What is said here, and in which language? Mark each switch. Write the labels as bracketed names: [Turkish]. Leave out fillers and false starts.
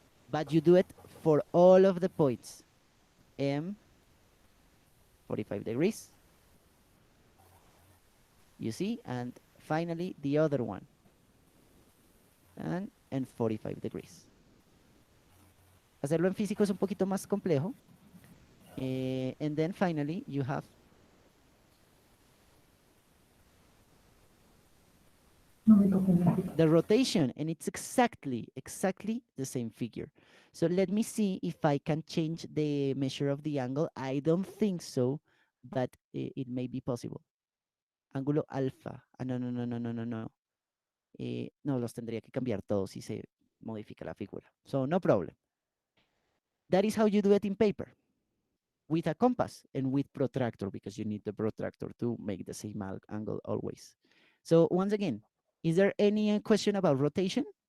[English] But you do it for all of the points. M, 45 degrees. You see? And finally, the other one. And 45 degrees. [Spanish] Hacerlo en físico es un poquito más complejo. [English] And then finally, you have the rotation, and it's exactly the same figure. So let me see if I can change the measure of the angle. I don't think so, but it may be possible. [Spanish] Ángulo alfa. Ah, no, no, no, no, no, no, no. No, los tendría que cambiar todos si se modifica la figura. [English] So no problem. That is how you do it in paper with a compass and with protractor, because you need the protractor to make the same angle always. So once again, is there any question about rotation?